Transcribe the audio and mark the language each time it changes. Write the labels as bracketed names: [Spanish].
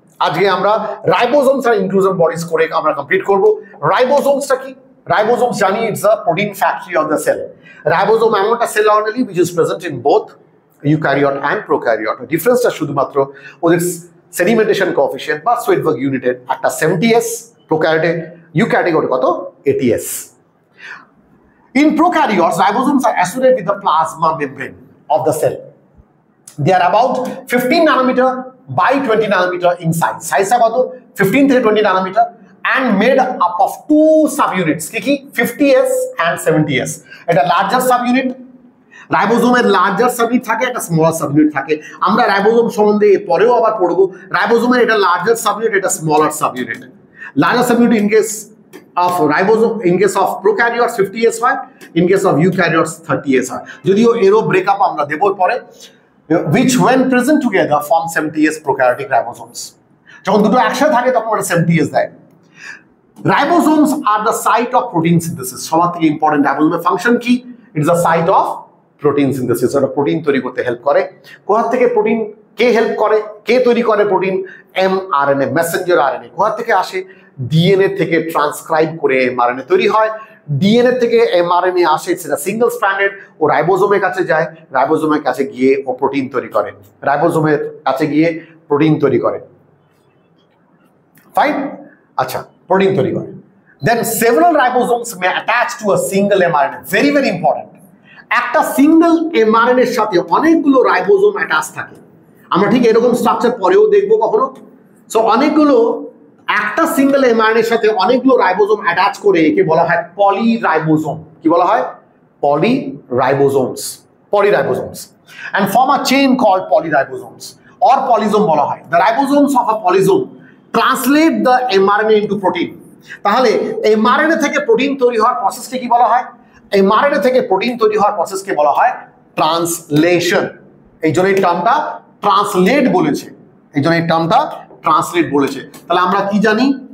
[Bangla] আজকে আমরা রাইবোসোমস আর inclusion bodies করে আমরা কমপ্লিট করব। রাইবোসোমসটা কি? [English] Ribosomes জানি it's a protein factory of the cell. Ribosome [Bangla] এমন একটা sell organelle [English] which is present in both eukaryote and prokaryote. [Bangla] ডিফারেন্সটা শুধুমাত্র ওদের সেডিমেন্টেশন কোএফিশিয়েন্ট বা সোয়েডবার্গ ইউনিটের, একটা 70s প্রোক্যারিওটে, ইউক্যারিওটে কত? 80s. [English] In prokaryotes, ribosomes are associated with the plasma membrane of the cell. They are about 15 nanometer by 20 nanometer in size. [Bangla] Size কত? [English] 15 থেকে 20 nanometer and made up of 2 subunits. কি 50s and 70s. [Bangla] এটা larger subunit, রাইবোসোমের larger subunit থাকে, একটা smaller subunit থাকে। আমরা ribosome সম্বন্ধে পরেও আবার পড়ব। রাইবোসোমের এটা লার্জার সাবইউনিট, এটা smaller subunit. [English] Larger subunit in case of ribosome, in case of prokaryotes 50s হয়, in case of eukaryotes 30s হয়। [Bangla] যদিও এরও ব্রেকআপ আমরা দেব পরে, [English] which when present together form 70s prokaryotic ribosomes. [Bangla] যখন দুটো একসাথে থাকে তখন ওটা 70s দেয়। [English] Ribosomes are the site of protein synthesis. [Bangla] সবার থেকে ইম্পর্টেন্ট রাইবোসোমের ফাংশন কি? [English] It is the site of protein synthesis. [Bangla] ওটা প্রোটিন তৈরি করতে হেল্প করে। কোথা থেকে প্রোটিন কে হেল্প করে, কে তৈরি করে প্রোটিন? mRNA, Messenger RNA. কোথা থেকে আসে? ডিএনএ থেকে ট্রান্সক্রাইব করে mRNA তৈরি হয়। ডিএনএ থেকে mRNA আসে, সেটা সিঙ্গেল স্ট্র্যান্ডেড, ও রাইবোসোমের কাছে যায়, রাইবোসোমের কাছে গিয়ে ও প্রোটিন তৈরি করে, রাইবোসোমের কাছে গিয়ে প্রোটিন তৈরি করে। [English] fine, [Bangla] আচ্ছা, প্রোটিন তৈরি করে। [English] Then several ribosomes may attach to a single mRNA। Very very important. [Bangla] একটা সিঙ্গেল mRNA এর সাথে অনেকগুলো রাইবোসোম অ্যাটাচ থাকে। আমরা ঠিক এরকম স্ট্রাকচার পরেও দেখবো কখনো। সো অনেকগুলো, একটা সিঙ্গেল mRNA এর সাথে অনেকগুলো রাইবোসোম অ্যাটাচ করে একে বলা হয় পলিরাইবোসোম। কি বলা হয়? পলিরাইবোসোমস। [English] polyribosomes and form a chain called polyribosomes or polysome [Bangla] বলা হয়। [English] The ribosomes of a polysome translate the mRNA into protein। [Bangla] তাহলে mRNA থেকে প্রোটিন তৈরি হওয়ার প্রসেসকে কি বলা হয়? mRNA থেকে প্রোটিন তৈরি হওয়ার প্রসেসকে বলা হয় ট্রান্সলেশন। এই জন্য এই টার্মটা ট্রান্সলেট বলেছে, এই জন্য এই টার্মটা ট্রান্সলেট বলেছে। তাহলে আমরা কি জানি?